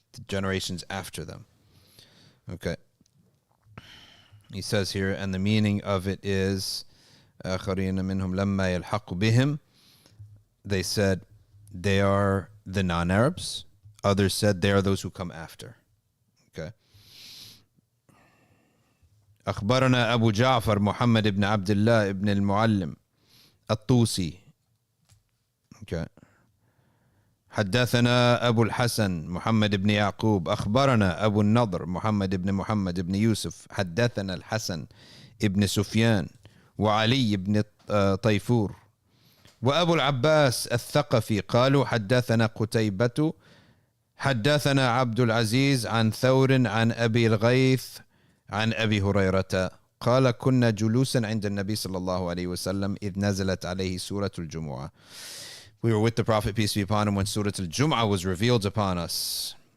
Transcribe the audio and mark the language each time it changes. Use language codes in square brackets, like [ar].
[en] The generations after them. Okay. He says here, and the meaning of it is, [ar] آخَرِينَ مِنْهُمْ لَمَّا يَلْحَقُ بِهِمْ. [en] They said they are the non-Arabs. Others said they are those who come after. Okay. [ar] أخبرنا أبو جعفر محمد بن عبد الله بن المعلم الطوسي. Okay. حدثنا أبو الحسن محمد بن يعقوب أخبرنا أبو النضر محمد بن محمد بن يوسف حدثنا الحسن ابن سفيان وعلي بن طيفور وأبو العباس الثقفي قالوا حدثنا قتيبة حدثنا عبد العزيز عن ثور عن أبي الغيث عن أبي هريرة قال كنا جلوسا عند النبي صلى الله عليه وسلم إذ نزلت عليه سورة الجمعة. [en] We were with the Prophet, peace be upon him, when Surat al-Jum'ah was revealed upon us.